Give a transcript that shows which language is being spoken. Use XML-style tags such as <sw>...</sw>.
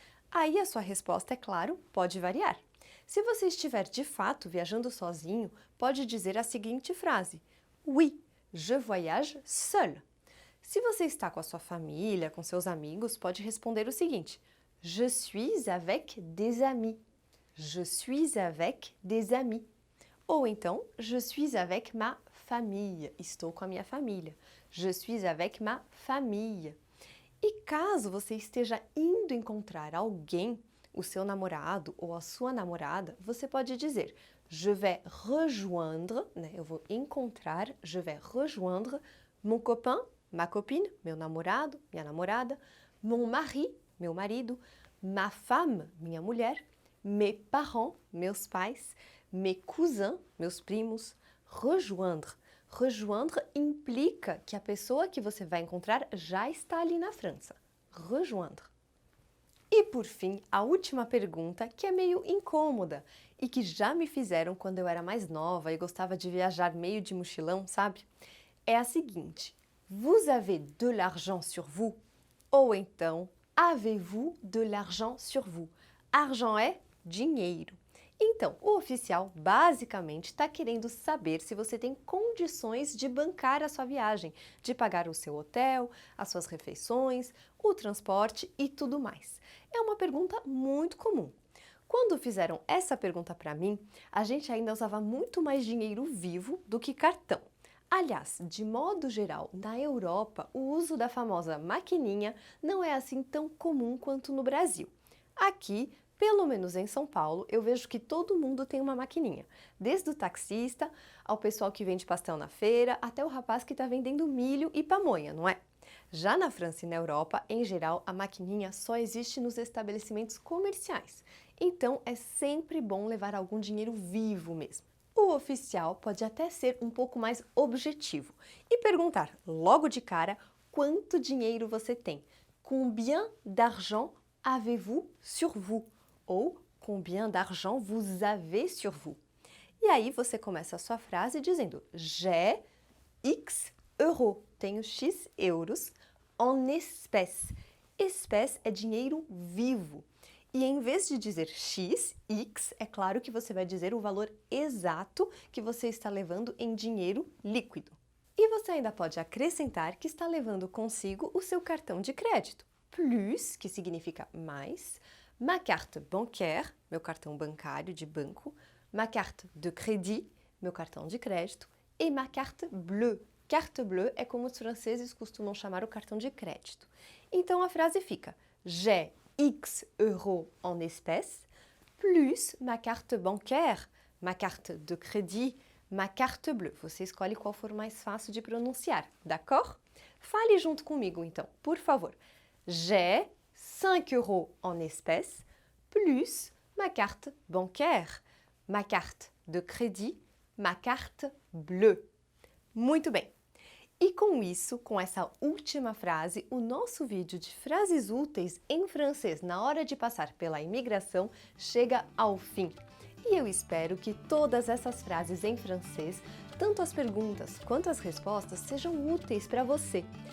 <pt>Aí a sua resposta, é claro, pode variar. Se você estiver de fato viajando sozinho, pode dizer a seguinte frase:</pt> <fr>Oui, je voyage seul.</fr> <pt>Se você está com a sua família, com seus amigos, pode responder o seguinte:</pt> <fr>Je suis avec des amis. Je suis avec des amis.</fr> <pt>Ou então,</pt> <fr>je suis avec ma famille.</fr> <pt>Estou com a minha família.</pt> <fr>Je suis avec ma famille.</fr> <pt>E caso você esteja indo encontrar alguém, o seu namorado ou a sua namorada, você pode dizer</pt> <fr>je vais rejoindre,</fr> <pt>né? Eu vou encontrar,</pt> <fr>je vais rejoindre mon copain, ma copine,</fr> <pt>meu namorado, minha namorada,</pt> <fr>mon mari,</fr> <pt>meu marido,</pt> <fr>ma femme,</fr> <pt>minha mulher,</pt> <fr>mes parents,</fr> <pt>meus pais,</pt> <fr>mes cousins,</fr> <pt>meus primos.</pt> <fr>Rejoindre.</fr> <pt>Rejoindre implica que a pessoa que você vai encontrar já está ali na França. Rejoindre. E por fim, a última pergunta, que é meio incômoda e que já me fizeram quando eu era mais nova e gostava de viajar meio de mochilão, sabe? É a seguinte:</pt> <fr>Vous avez de l'argent sur vous?</fr> <pt>Ou então,</pt> <fr>avez-vous de l'argent sur vous?</fr> <pt>Argent é dinheiro. Então, o oficial basicamente está querendo saber se você tem condições de bancar a sua viagem, de pagar o seu hotel, as suas refeições, o transporte e tudo mais. É uma pergunta muito comum. Quando fizeram essa pergunta para mim, a gente ainda usava muito mais dinheiro vivo do que cartão. Aliás, de modo geral, na Europa, o uso da famosa maquininha não é assim tão comum quanto no Brasil. Aqui, pelo menos em São Paulo, eu vejo que todo mundo tem uma maquininha. Desde o taxista, ao pessoal que vende pastel na feira, até o rapaz que está vendendo milho e pamonha, não é? Já na França e na Europa, em geral, a maquininha só existe nos estabelecimentos comerciais. Então, é sempre bom levar algum dinheiro vivo mesmo. O oficial pode até ser um pouco mais objetivo e perguntar logo de cara quanto dinheiro você tem.</pt> <fr>Combien d'argent avez-vous sur vous? Ou combien d'argent vous avez sur vous?</fr> <pt>E aí você começa a sua frase dizendo</pt> <fr>j'ai X euros,</fr> <pt>tenho X euros,</pt> <fr>en espèces.</fr> <pt>Espèce é dinheiro vivo. E em vez de dizer X, X, é claro que você vai dizer o valor exato que você está levando em dinheiro líquido. E você ainda pode acrescentar que está levando consigo o seu cartão de crédito. Plus, que significa mais,</pt> <fr>ma carte bancaire,</fr> <pt>meu cartão bancário de banco,</pt> <fr>ma carte de crédit,</fr> <pt>meu cartão de crédito, e</pt> <fr>ma carte bleue.</fr> <pt>Carte bleue é como os franceses costumam chamar o cartão de crédito. Então a frase fica:</pt> <fr>j'ai X euros en espèces, plus ma carte bancaire, ma carte de crédit, ma carte bleue.</fr> <pt>Você escolhe qual for mais fácil de pronunciar,</pt> <fr>d'accord?</fr> <pt>Fale junto comigo então, por favor.</pt> <fr>J'ai 5 euros en espèces, plus ma carte bancaire, ma carte de crédit, ma carte bleue.</fr> <pt>Muito bem! E com isso, com essa última frase, o nosso vídeo de frases úteis em francês na hora de passar pela imigração chega ao fim. E eu espero que todas essas frases em francês, tanto as perguntas quanto as respostas, sejam úteis para você.</pt>